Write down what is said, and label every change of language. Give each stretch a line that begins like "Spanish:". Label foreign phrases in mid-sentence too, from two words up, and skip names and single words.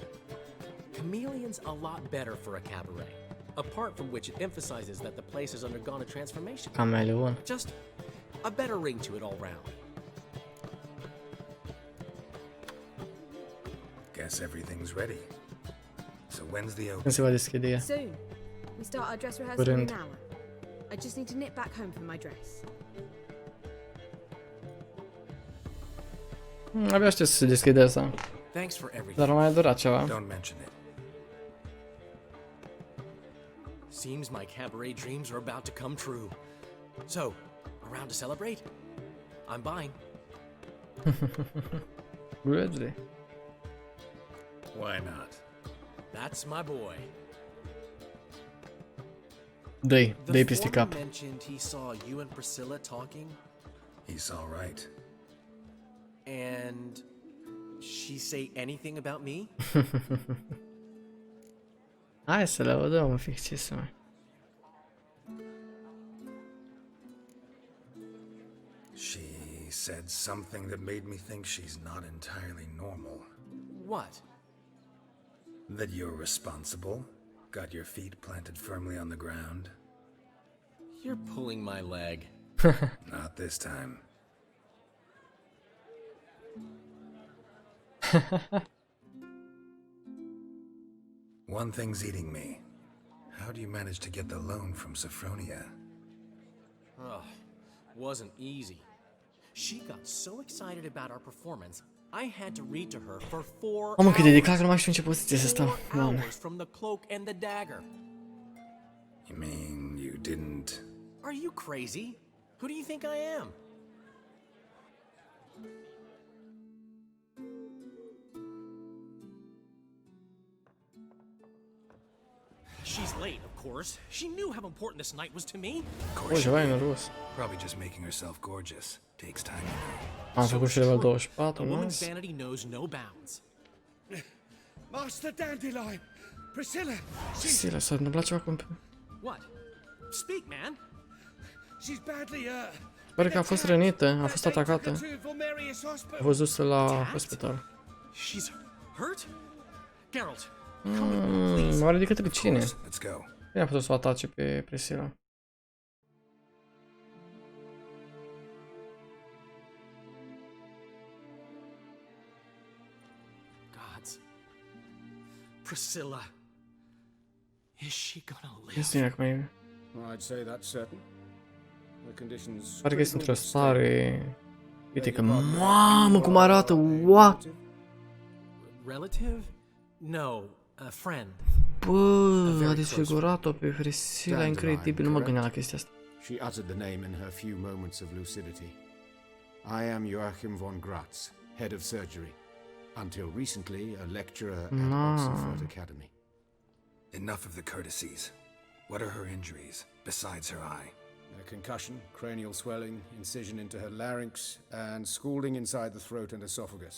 English: Chameleon's a lot better for a cabaret, apart from which it emphasizes that the place has undergone a transformation. Cameleon. Just a better ring to it all round. Guess everything's ready. So when's the
Romanian: Când
English: opening?
Romanian: se va deschide ea?
English: Soon. We start our dress rehearsal in
Romanian: Curând.
English: an hour. I just need to nip back home for my dress.
Romanian: Abia aștept să se deschide asta.
English: Thanks for everything.
Romanian: Dar mai a durat ceva.
English: Don't mention it. Seems my cabaret dreams are about to come true. So, around to celebrate? I'm buying. Really? Why not? That's my boy.
Romanian: Dă-i
English: The
Romanian: peste
English: foreman
Romanian: cap.
English: mentioned he saw you and Priscilla talking, He's all right. and she say anything about me?
Romanian: Hai să le vedem un pic ce să mai.
English: She said something that made me think she's not entirely normal. What? That you're responsible, got your feet planted firmly on the ground. You're pulling my leg. Not this time. One thing's eating me. How do you manage to get the loan from Sophronia? Ugh, wasn't easy. She got so excited about our performance, I had to read to her for 4
Romanian: Mamă, cât de
English: hours.
Romanian: declar că nu mai știu în ce poziție să stau.
English: 4
Romanian: Doamne.
English: hours from the cloak and the dagger. You mean you didn't... Are you crazy? Who do you think I am? She's late, of course. She knew how important this night was to me.
Romanian: O, ceva nervos.
English: Probably just making herself gorgeous. Takes time, you know.
Romanian: Am făcut și level
English: A
Romanian: 24,
English: woman's
Romanian: nice.
English: vanity knows no bounds. Master Dandelion! Priscilla!
Romanian: Priscilla, s-a întâmplat ceva cu...
English: What? Speak, man. She's badly hurt.
Romanian: Pare că a fost rănită, a fost atacată. A fost dusă la spital.
English: She's hurt? Geralt.
Romanian: Oare de către cine?
English: Let's go.
Romanian: Cine a putut să o atace pe Priscilla?
English: Gods. Priscilla. Is she gonna live?
Romanian: Este acum e...
English: I'd say that's certain. The conditions.
Romanian: Pare că este într-o stare... Uite că... Mamă, cum arată!
English: What? Relative? No, a friend.
Romanian: Bă, a desfigurat-o pe Priscilla, incredibil, nu mă gândeam la chestia asta.
English: She uttered the name in her few moments of lucidity. I am Joachim von Gratz, head of surgery. Until recently, a lecturer at Oxenfurt Academy. Enough of the courtesies. What are her injuries, besides her eye? A concussion, cranial swelling, incision into her larynx, and scalding inside the throat and esophagus.